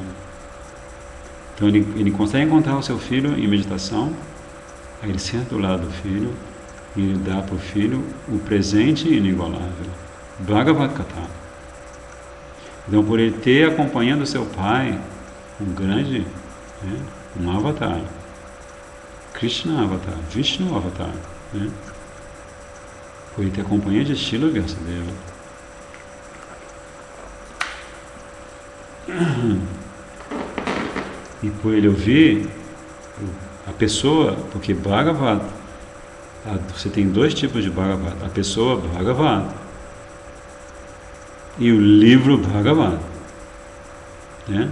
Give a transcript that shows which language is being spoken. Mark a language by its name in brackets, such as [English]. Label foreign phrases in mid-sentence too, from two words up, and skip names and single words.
[Portuguese] Então ele consegue encontrar o seu filho em meditação, aí ele senta do lado do filho e ele dá para o filho o presente inigualável, Bhagavad Gita. Então, por ele ter acompanhando seu pai, um grande, né, um avatar, Krishna avatar, Vishnu avatar, né, por ele ter a companhia de Srila Vyasadeva, e por ele ouvir a pessoa, porque Bhagavad, você tem dois tipos de Bhagavad, a pessoa Bhagavad e o livro Bhagavad, né?